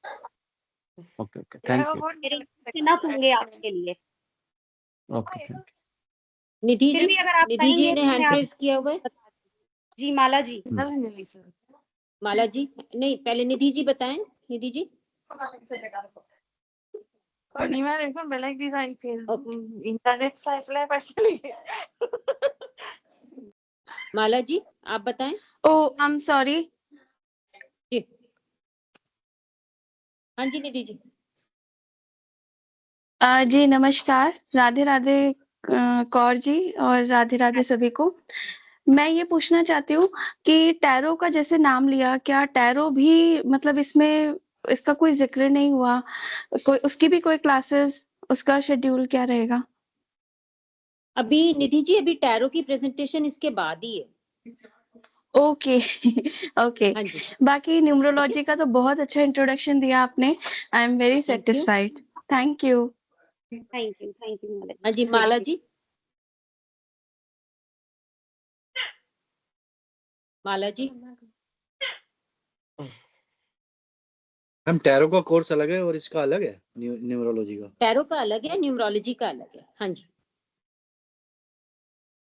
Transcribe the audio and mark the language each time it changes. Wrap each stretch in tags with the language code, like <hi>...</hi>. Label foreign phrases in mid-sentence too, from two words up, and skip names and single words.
<en>OK OK, thank you.</en> <hi>मेरे इनफ होंगे आपके लिए।</hi> <en>OK, thank</en> <hi>निधि फिर जी, भी अगर आप निधि जी चाहेंगे ने तो हैंड मैं रेज आपको किया हुआ है। बता दूँ। जी, माला जी। माला जी नहीं, पहले निधि जी बताएं। निधि जी,</hi> <as>নিমাৰ এখন বেলেগ ডিজাইন</as> <hi>ओके।</hi> <as>ইন্টাৰনেট চাই পেলাই পাইছিলি</as> <hi>माला जी आप बताएं।</hi> <en>oh I am sorry</en> <hi>जी हाँ जी निधि जी। जी नमस्कार, राधे राधे कौर जी, और राधे राधे सभी को। मैं ये पूछना चाहती हूँ कि टैरो का जैसे नाम लिया, क्या टैरो भी मतलब इसमें इसका कोई ज़िक्र नहीं हुआ? कोई उसकी भी कोई क्लासेस, उसका शेड्यूल क्या रहेगा? अभी निधि जी, अभी टैरो की प्रेजेंटेशन इसके बाद ही है।</hi> <en>OK OK.</en> <hi>हाँ जी, बाकी ठीक है, न्यूमरोलॉजी का तो बहुत अच्छा इंट्रोडक्शन दिया आपने।</hi> <en>I am very thank you. satisfied. thank you. thank you माला</en> <hi>हाँ जी। जी माला जी, माला जी। मैम टैरो का कोर्स अलग है और इसका अलग है, न्यूमरोलॉजी का? टैरो का अलग है, न्यूमरोलॉजी का अलग है, हाँ जी।</hi>